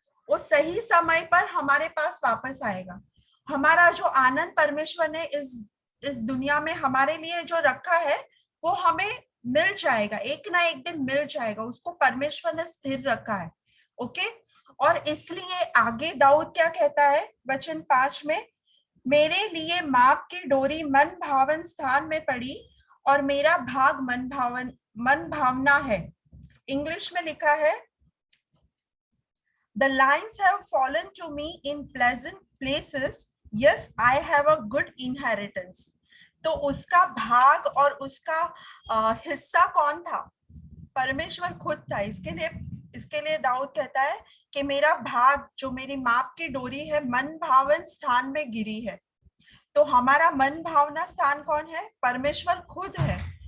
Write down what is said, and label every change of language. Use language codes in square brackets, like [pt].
[hi] वो सही समय पर हमारे पास वापस आएगा। हमारा जो आनंद परमेश्वर ने इस दुनिया में हमारे लिए जो रखा है, वो हमें मिल जाएगा, एक ना एक दिन मिल जाएगा। उसको परमेश्वर ने स्थिर रखा है। ओके, और इसलिए आगे दाऊद क्या कहता है वचन 5 में, मेरे लिए माप की डोरी मन भावन स्थान में पड़ी और मेरा भाग मन भावना है। इंग्लिश में लिखा है, [en] The lines have fallen to me in pleasant places. Yes, I have a good inheritance. [hi] तो उसका भाग और उसका हिस्सा कौन था? परमेश्वर खुद था। इसके लिए दाऊद कहता है कि मेरा भाग, जो मेरी माप की डोरी है, मन भावन स्थान में गिरी है। तो हमारा मन भावना स्थान कौन है? परमेश्वर खुद है।